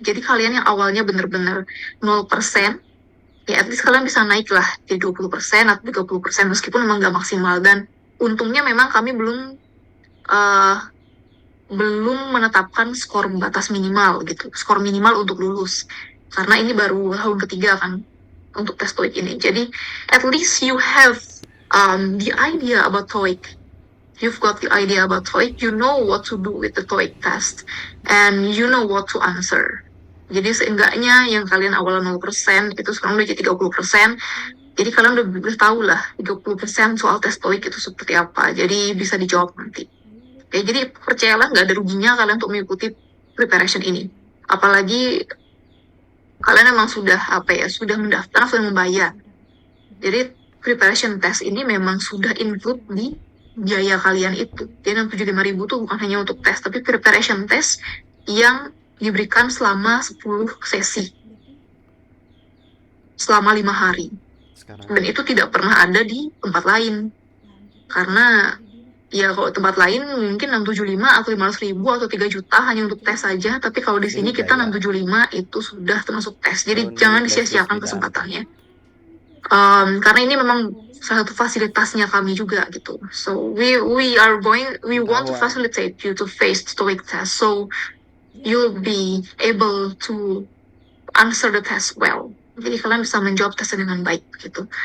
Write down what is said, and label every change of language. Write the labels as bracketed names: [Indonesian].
[Indonesian] Jadi kalian yang awalnya benar-benar 0%, ya [English] at least [Indonesian] kalian bisa naik lah jadi 20% atau 30% meskipun memang nggak maksimal. Dan untungnya memang kami belum menetapkan skor batas minimal gitu, skor minimal untuk lulus. Karena ini baru tahun ketiga kan untuk tes TOEIC ini. [English] Jadi at least you have the idea about TOEIC. You've got the idea about TOEIC, you know what to do with the TOEIC test, and you know what to answer. [Indonesian] Jadi seenggaknya yang kalian awalnya 0% itu sekarang udah jadi 30%. Jadi kalian udah tahu lah 30% soal tes TOEIC itu seperti apa. Jadi bisa dijawab nanti. Oke, jadi percayalah nggak ada ruginya kalian untuk mengikuti preparation ini. Apalagi kalian memang sudah mendaftar, sudah membayar. Jadi preparation test ini memang sudah include di biaya kalian itu. Jadi 75.000 itu bukan hanya untuk tes, tapi preparation test yang diberikan selama 10 sesi. Selama 5 hari. Dan itu tidak pernah ada di tempat lain. Karena ya kalau tempat lain mungkin 675 atau 500.000 atau 3 juta hanya untuk tes saja, tapi kalau di sini kita 675 itu sudah termasuk tes. Jadi jangan disia-siakan kesempatannya. Karena ini memang salah satu fasilitasnya kami juga gitu. [English] So we want to facilitate you to face the TOEIC test, so you'll be able to answer the test well. [Indonesian] Jadi kalian bisa menjawab tesnya dengan baik gitu.